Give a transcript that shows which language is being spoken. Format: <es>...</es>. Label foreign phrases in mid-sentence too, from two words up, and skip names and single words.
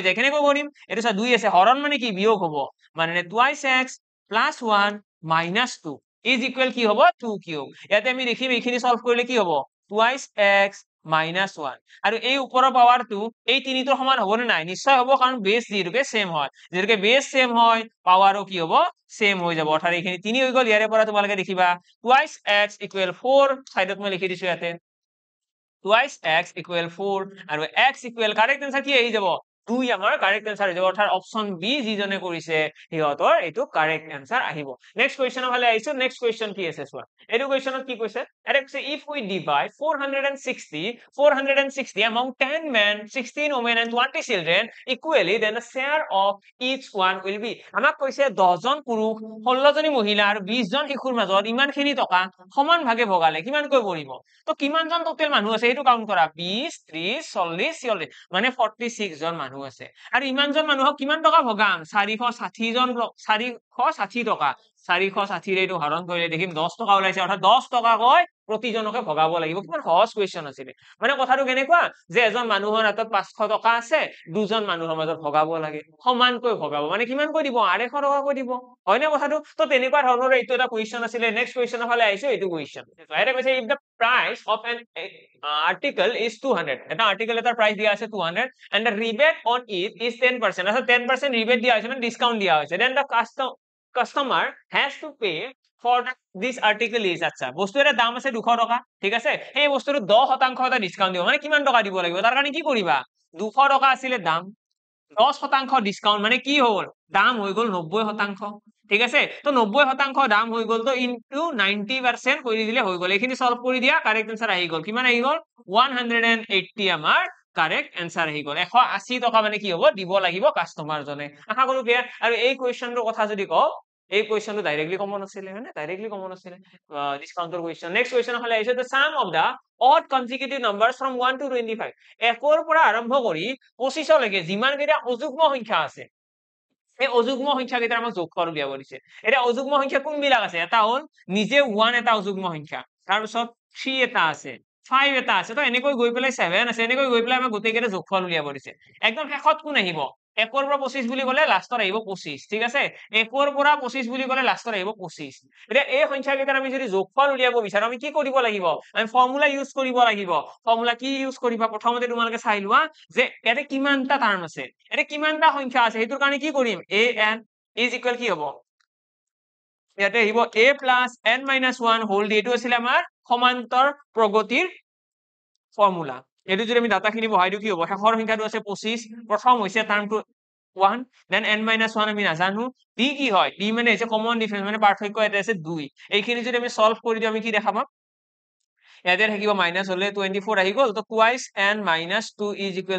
<as>যায় কেনেকৈ কৰিম এটা 2 আছে হৰণ মানে কি বিয়োগ হ'ব মানে 2x + 1 - 2</as> <en>is equal</en> <as>কি হ'ব 2 কিউব ইয়াতে আমি দেখিম এইখিনি সলভ কৰিলে কি হ'ব 2x - 1 আৰু এই ওপৰৰ পাৱাৰটো এই তিনিটোৰ সমান হ'ব নে নাই নিশ্চয় হ'ব কাৰণ বেস যিটোকে সেম হয় যেটোকে</as> <en>base same</en> <as>হয় পাৱারও কি হ'ব সেম হৈ যাব অৰ্থাৎ এইখিনি 3 হৈ গ'ল ইয়াৰে পৰা তোমালোকে দেখিবা 2x = 4 সাইডত মই লিখি দিছো ইয়াতে 2x = 4 আৰু x =</as> <en>correct answer</en> <as>কি আহি যাব 2 আমাৰ</as> <en>correct answer</en> <as>হৈ যাব অৰ্থাৎ অপচন বি যিজনে কৰিছে হিয়তৰ এইটো</as> <en>correct answer</en> <as>আহিব</as> <en>next questionৰ</en> <as>ফালে আইছো</as> <en>next question</en> <as>কি আছে চোৱা এইটো কোৱেশ্চনত কি কৈছে এটা কৈছে</as> <en>if we divide 460 among 10 men 16 women and 20 children equally then the share of each one will be</en> <as>আমাক কৈছে 10 জন পুৰুষ 16 জনী মহিলা আৰু 20 জন শিশুৰ মাজত ইমানখিনি টকা সমান ভাগে ভগালে কিমানকৈ পৰিব তো কিমান জন টোটাল মানুহ আছে এইটো কাউন্ট কৰা 20 30 40 46 মানে 46 জন মানুহ মানুহ আছে আৰু ইমানজন মানুহক কিমান টকা ভগাম 460 জন 460 টকা 460 ৰে এইটো হৰণ কৰিলে দেখিম 10 টকা ওলাইছে অৰ্থাৎ 10 টকাকৈ প্ৰতিজনকে ভগাব লাগিব কিমান সহজ কোৱেশ্চন আছিল মানে কথাটো কেনেকুৱা যে এজন মানুহৰ হাতত 500 টকা আছে দুজন মানুহৰ মাজত ভগাব লাগে সমানকৈ ভগাব মানে কিমানকৈ দিব 250 টকাকৈ দিব হয় না কথাটো তো তেনেকুৱা ধৰণৰ এইটো এটা কোৱেশ্চন আছিল</as> <en>next questionৰ</en> <as>ফালে আহিছে এইটো কোৱেশ্চন এটা কৈছে</as> <en>if the price of an article is</en> <as>200 এটা আৰ্টিকেল এটাৰ প্ৰাইস দিয়া আছে 200</as> <en>and the rebate on it is</en> <as>10% অর্থাৎ 10% rebate দিয়া হৈছে মানে ডিসকাউন্ট দিয়া হৈছে</as> <en>then the customer has to pay for this article is</en> <as>আচ্ছা বস্তু এটাৰ দাম আছে 200 টকা ঠিক আছে এই বস্তুটো 10% এটা ডিসকাউন্ট দিব মানে কিমান টকা দিব লাগিব তাৰ কাৰণে কি কৰিবা 200 টকা আছিল দাম 10% ডিসকাউন্ট মানে কি হ'ল দাম হৈ গল 90% ঠিক আছে তো 90% দাম হৈ গল তো ইনটু 90% কৰি দিলে হৈ গল এইখিনি সলভ কৰি দিয়া</as> <en>correct answer</en> <as>আহি গল কিমান আহি গল 180 আমাৰ</as> <en>correct answer</en> <as>আহি গল 180 টকা মানে কি হ'ব দিব লাগিব কাস্টমাৰ জনে আশা কৰো ক্লিয়াৰ আৰু এই কোৱেশ্চনটোৰ কথা যদি কও এই কোৱেশ্চনটো</as> <en>directly common</en> <as>আছিল মানে</as> <en>directly common</en> <as>আছিল ডিসকাউন্টৰ কোৱেশ্চন</as> <en>next questionৰ</en> <as>ফালে আহিছে</as> <en>the sum of the odd consecutive numbers from 1 to 25</en> <as>1 পৰা আৰম্ভ কৰি 25 লৈকে যিমান কেইটা অযুগ্ম সংখ্যা আছে এই অযুগ্ম সংখ্যা কেইটা আমাক যোগফল উলিয়াব দিছে এটা অযুগ্ম সংখ্যা কোনবিলাক আছে এটা হল নিজে 1 এটা অযুগ্ম সংখ্যা তাৰ পিছত 3 এটা আছে 5 এটা আছে তো এনেকৈ গৈ পেলাই 7 আছে এনেকৈ গৈ পেলাই আমাক গোটেই কেইটা যোগফল উলিয়াব দিছে একদম শেষত কোন আহিব 1 পৰা 25 বুলি কলে লাষ্টত আহিব 25 ঠিক আছে 1 পৰা 25 বুলি কলে লাষ্টত আহিব 25 এতিয়া এই সংখ্যা কেইটাৰ আমি যদি যোগফল উলিয়াব বিচাৰো আমি কি কৰিব লাগিব আমি</as> <en>formula use</en> <as>কৰিব লাগিব ফৰ্মুলা কি ইউজ কৰিবা প্ৰথমতে তোমালোকে চাই লোৱা যে ইয়াতে কিমানটা টাৰ্ম আছে ইয়াতে কিমানটা সংখ্যা আছে হেতুৰ কাৰণে কি কৰিম</as> <en>an is equal</en> <as>কি হ'ব ইয়াতে আহিব</as> <en>a plus n minus 1 whole</en> <as>এইটো আছিল আমাৰ সমান্তৰ প্ৰগতিৰ ফৰ্মুলা এটো যদি আমি ডাটাখিনি বহাই দিও কি হ'ব শেষৰ সংখ্যাটো আছে 25 প্ৰথম হৈছে টাৰ্মটো 1</as> <en>then n minus 1</en> <as>আমি নাজানো d কি হয় d মানে হৈছে</as> <en>common difference</en> <as>মানে পাৰ্থক্য এটা আছে 2 এইখিনি যদি আমি সলভ কৰি দিও আমি কি দেখা পাম ইয়াতে থাকিব মাইনাস হলে 24 আহি গল তো</as> <en>twice n minus 2 is equal</en>